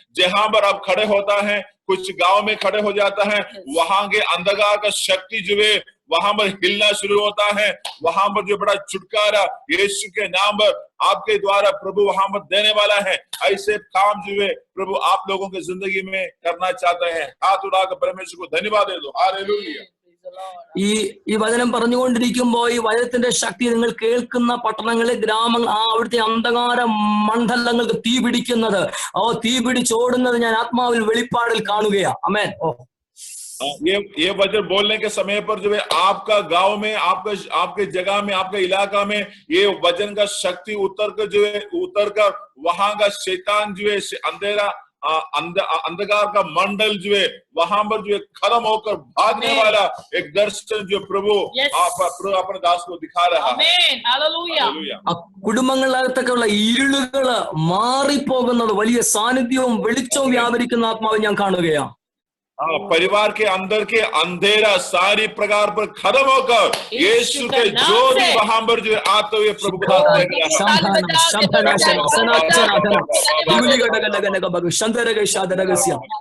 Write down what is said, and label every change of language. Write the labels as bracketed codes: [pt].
[hi] जहां पर आप खड़े होता है, कुछ गांव में खड़े हो जाता है, वहां के अंधकार का शक्ति जो है वहां पर हिलना शुरू होता है। वहां पर जो बड़ा छुटकारा यीशु के नाम पर आपके द्वारा प्रभु वहां पर देने वाला है। ऐसे काम जो है प्रभु आप लोगों की जिंदगी में करना चाहते हैं। हाथ उठाकर परमेश्वर को धन्यवाद दे दो। हालेलुया. [ml] ഈ വചനം പറഞ്ഞുകൊണ്ടിരിക്കുമ്പോ ഈ വചനത്തിന്റെ ശക്തി നിങ്ങൾ കേൾക്കുന്ന പട്ടണങ്ങളിൽ, ഗ്രാമങ്ങൾ, അവിടുത്തെ അന്ധകാര മണ്ഡലങ്ങൾക്ക് തീ പിടിക്കുന്നത്, തീ പിടിച്ചോടുന്നത് ഞാൻ ആത്മാവിൽ വെളിപ്പാടിൽ കാണുകയാ. ആമേൻ. [hi] ये वचन बोलने के समय पर जो है आपका गांव में, आपके जगह में, आपके इलाका में ये वचन का शक्ति उतर कर वहां का शैतान जो है अंधेरा अंधकार का मंडल जो है वहां पर जो है खत्म होकर भागने वाला एक दर्शन जो प्रभु अपने दास को दिखा रहा है। [ml] കുടുംബങ്ങളിലകത്തൊക്കെയുള്ള ഇരുളുകള് മാറിപ്പോകുന്നത് വലിയ സാന്നിധ്യവും വെളിച്ചവും വ്യാപരിക്കുന്ന ആത്മാവ് ഞാൻ കാണുകയാണ്. [hi] परिवार के अंदर के अंधेरा सारी प्रकार पर खत्म होकर यीशु के ज्योति वहां पर जो आते हुए प्रभु को